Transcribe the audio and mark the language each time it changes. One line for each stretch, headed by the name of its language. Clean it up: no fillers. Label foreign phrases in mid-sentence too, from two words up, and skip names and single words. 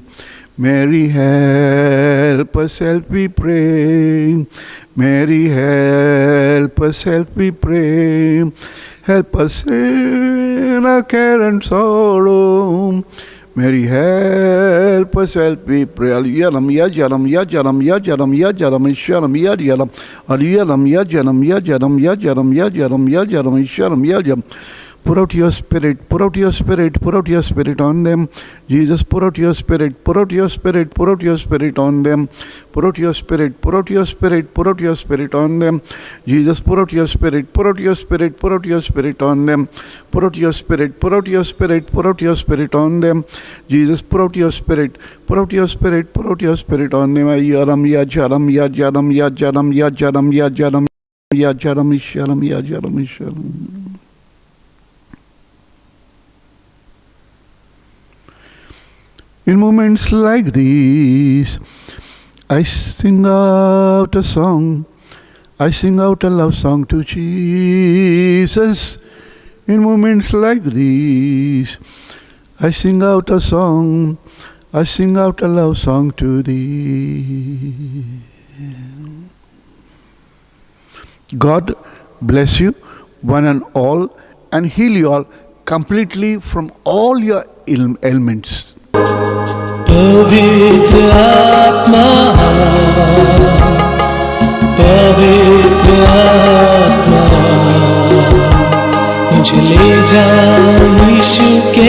English: Mary, help us, help we pray. Mary, help us, help we pray. Help us in our care and sorrow. Mary, help us, help we pray. Yalam ya jalam ya jalam ya jalam ya jalam ishalam ya yalam. Yalam ya jalam ya jalam ya jalam ya jalam ya jalam ishalam ya jalam. Pour out your spirit, pour out your spirit, pour out your spirit on them. Jesus, pour out your spirit, pour out your spirit, pour out your spirit on them. Pour out your spirit, pour out your spirit, pour out your spirit on them. Jesus, pour out your spirit, pour out your spirit, pour out your spirit on them. Pour out your spirit, pour out your spirit, pour out your spirit on them. Jesus, pour out your spirit, pour out your spirit, pour out your spirit on them. Yaram, yajaram, yajaram, yajaram, yajaram, yajaram, yajaram, isharam, yajaram, isharam. In moments like these, I sing out a song. I sing out a love song to Jesus. In moments like these, I sing out a song. I sing out a love song to thee. God bless you, one and all, and heal you all completely from all your ailments.
Hindi: पवित्र आत्मा पवित्र आत्मा मुझे ले जा यीशु